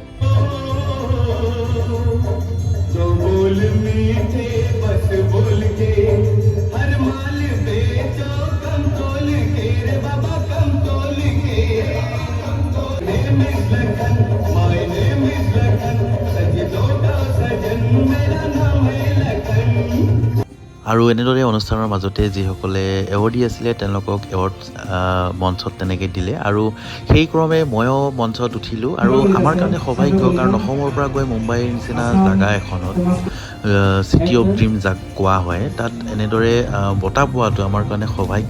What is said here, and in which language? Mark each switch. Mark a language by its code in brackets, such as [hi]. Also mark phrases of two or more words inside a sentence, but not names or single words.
[hi] जो बोल मीठे बस बोल के हर माल बेचो कम तोल के रे बाबा कम तोल के। [en] My name is Lakhan, [hi] सजदों का सजन मेरा नाम है लखन। [as] আৰু এনেদৰে অনুষ্ঠানৰ মাজতে যিসকলে এৱাৰ্ডি আছিলে তেওঁলোকক এৱাৰ্ড মঞ্চত তেনেকৈ দিলে আৰু সেই ক্ৰমে ময়ো মঞ্চত উঠিলোঁ। আৰু আমাৰ কাৰণে সৌভাগ্য, কাৰণ অসমৰ পৰা গৈ মুম্বাইৰ নিচিনা জেগা এখনত [en] city of dream [as] যাক কোৱা হয়, তাত এনেদৰে বঁটা পোৱাটো আমাৰ কাৰণে সৌভাগ্য।